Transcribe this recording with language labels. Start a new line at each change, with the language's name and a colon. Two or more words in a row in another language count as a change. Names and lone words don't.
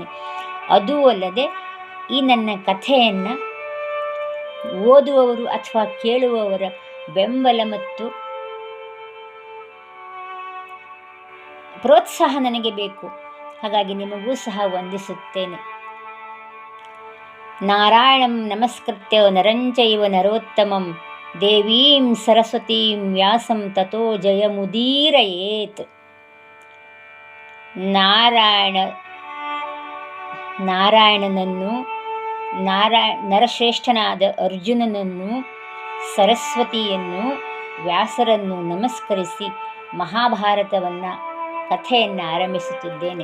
Kannada: ಅದೂ ಅಲ್ಲದೆ ಈ ನನ್ನ ಕಥೆಯನ್ನು ಓದುವವರು ಅಥವಾ ಕೇಳುವವರ ಬೆಂಬಲ ಮತ್ತು ಪ್ರೋತ್ಸಾಹ ನನಗೆ ಬೇಕು. ಹಾಗಾಗಿ ನಿಮಗೂ ಸಹ ವಂದಿಸುತ್ತೇನೆ.
Sanskrit: ನಾರಾಯಣಂ ನಮಸ್ಕೃತ್ಯ ನರಂಚೈವ ನರೋತ್ತಮಂ ದೇವೀಂ ಸರಸ್ವತೀಂ ವ್ಯಾಸಂ ತಥೋ ಜಯಮುದೀರಯೇತ್.
Kannada: ನಾರಾಯಣನನ್ನು ನರಶ್ರೇಷ್ಠನಾದ ಅರ್ಜುನನನ್ನು, ಸರಸ್ವತಿಯನ್ನು, ವ್ಯಾಸರನ್ನು ನಮಸ್ಕರಿಸಿ ಮಹಾಭಾರತವನ್ನು ಕಥೆಯನ್ನು ಆರಂಭಿಸುತ್ತಿದ್ದೇನೆ.